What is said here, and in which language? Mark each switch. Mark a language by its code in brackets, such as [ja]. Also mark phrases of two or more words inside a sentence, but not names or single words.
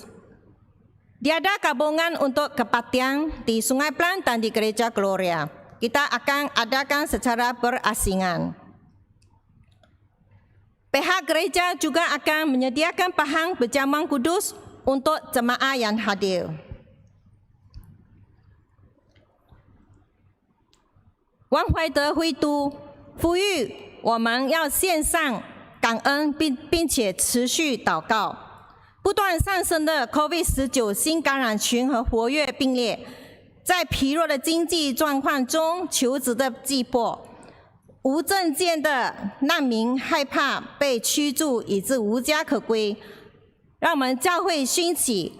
[ms] Tiada gabungan untuk kebaktian di Sungai Pelan dan di Gereja Gloria. Kita akan adakan secara berasingan. Pihak gereja juga akan menyediakan pahang perjamuan kudus untuk jemaah yang hadir. [zh] 王怀德会督呼吁我们要献上感恩并且持续祷告。不断上升的 COVID-19 新感染群和活跃并列，在疲弱的经济状况中求职的急迫，无证件的难民害怕被驱逐以致无家可归，让我们教会兴起。